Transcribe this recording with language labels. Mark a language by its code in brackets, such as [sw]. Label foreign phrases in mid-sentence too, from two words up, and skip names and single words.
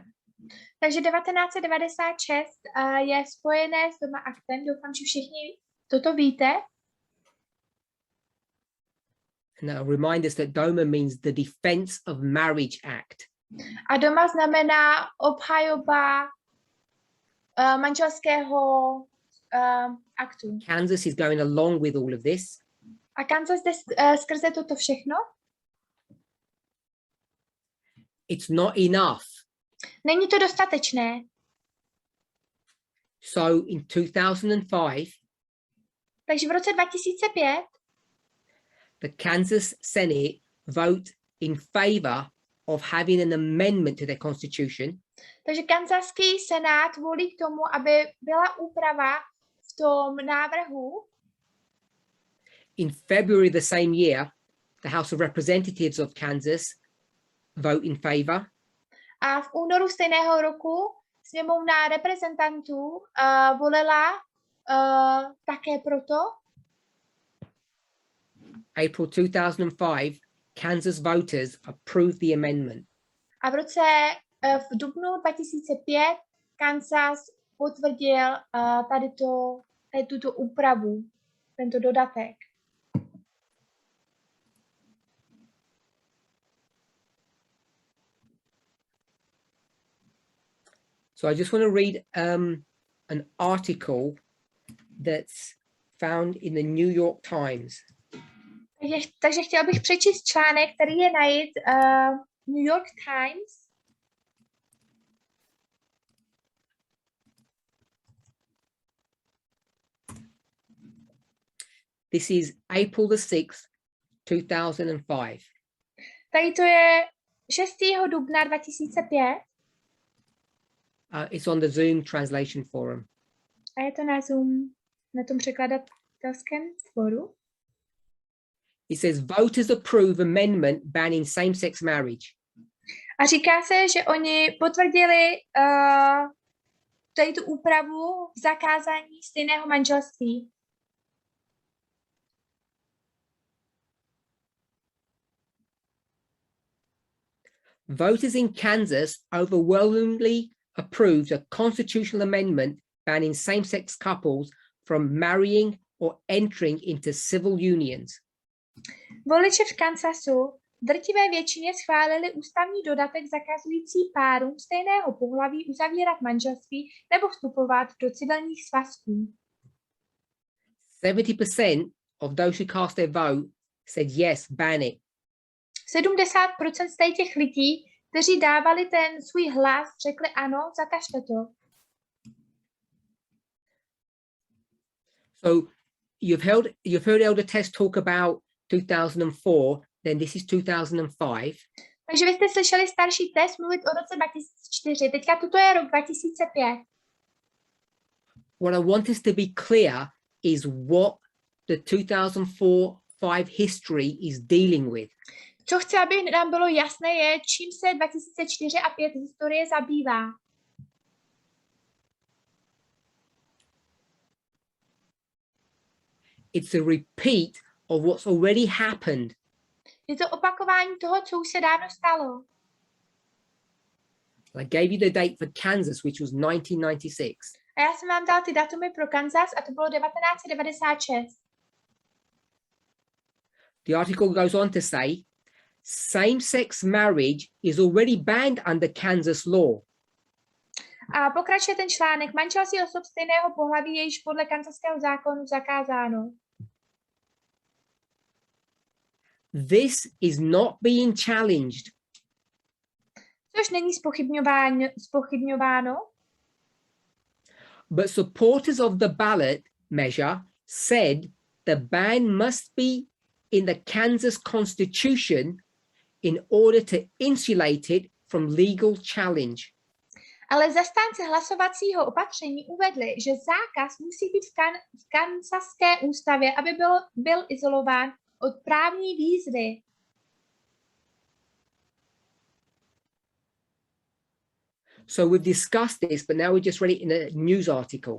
[cs] Takže 1996 je spojené s Doma aktem. Doufám, že všichni toto víte. [en] Now remind us that DOMA means the Defense of Marriage Act. [cs] A Doma znamená obhajoba manželského aktu. [en] Kansas is going along with all of this. [cs] A Kansas jde skrze toto všechno. [en] It's not enough. [cs] Není to dostatečné. [en] So in 2005, [cs] Takže v roce 2005 [en] the Kansas Senate vote in favor of having an amendment to their constitution. [cs] Takže kansaský senát volí k tomu, aby byla úprava v tom návrhu. [en] In February the same year, the House of Representatives of Kansas vote in favor. [cs] A v únoru stejného roku sněmovna reprezentantů volila také proto. [en] April 2005, Kansas voters approved the amendment. [cs] A v dubnu 2005 Kansas potvrdil tuto úpravu, tento dodatek. [en] So I just want to read an article that's found in the New York Times. [cs] Takže chtěla bych přečíst článek, který je najít New York Times. [en] This is April the 6th, 2005. [cs] Tady to je 6. dubna 2005. [en] It's on the Zoom Translation Forum. [cs] A je to na Zoom, na tom překladatelském fóru. [en] It says voters approve amendment banning same-sex marriage. [cs] A říká se, že oni potvrdili tady tu úpravu v zakázání stejného manželství. [en] Voters in Kansas overwhelmingly approved a constitutional amendment banning same-sex couples from marrying or entering into civil unions. [cs] Voliči v Kansasu v drtivé většině schválili ústavní dodatek zakazující párům stejného pohlaví uzavírat manželství nebo vstupovat do civilních svazků. [en] 70% of those who cast their vote said yes, ban it. [cs] 70% z těch lidí, kteří dávali ten svůj hlas, řekli ano, zakažte to. [en] So you've heard Elder Tess talk about 2004, then this is 2005. [cs] Takže vy jste slyšeli starší Tess mluvit o roce 2004, teďka toto je rok 2005. [en] What I want us to be clear is what the 2004-5 history is dealing with. [cs] Co chci, aby nám bylo jasné, je, čím se 2004 a 5 historie zabývá. [en] It's a repeat of what's already happened. [cs] Je to opakování toho, co už se dávno stalo. [en] I gave you the date for Kansas, which was 1996. [cs] A já jsem vám dal ty datumy pro Kansas a to bylo 1996. [en] The article goes on to say, same-sex marriage is already banned under Kansas law. [cs] A pokračuje ten článek. Manželství osob stejného pohlaví je již podle kansaského zákonu zakázáno. [en] This is not being challenged. [cs] Což není zpochybňováno. [en] But supporters of the ballot measure said the ban must be in the Kansas Constitution in order to insulate it from legal challenge. [cs] Ale zastánci hlasovacího opatření uvedli, že zákaz musí být v kansaské ústavě, aby byl izolován od právní výzvy. [en] So we've discussed this, but now we just read it in a news article.